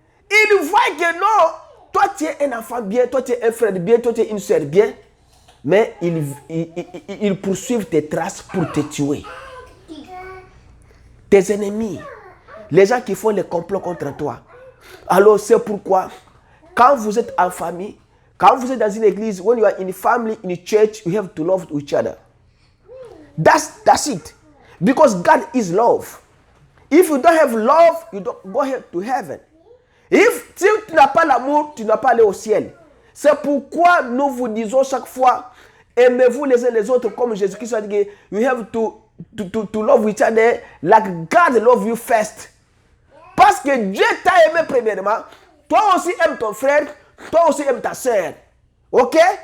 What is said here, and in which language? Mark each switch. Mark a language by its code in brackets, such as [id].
[fr] Ils voient que non, toi tu es un enfant bien, toi tu es un frère bien, toi tu es une soeur bien, mais ils poursuivent tes traces pour te tuer. Tes ennemis, les gens qui font les complots contre toi. Alors c'est pourquoi, quand vous êtes en famille, quand vous êtes dans une église, [en] when you are in a family, in a church, you have to love each other. That's it. Because God is love. If you don't have love, you don't go to heaven. [fr] Si tu n'as pas l'amour, tu n'as pas aller au ciel. C'est pourquoi nous vous disons chaque fois, aimez-vous les uns les autres comme Jésus-Christ a dit, [en] you have to love each other like God love you first. [fr] Parce que Dieu t'a aimé premièrement, toi aussi aimes ton frère, toi aussi aimes ta soeur. Ok?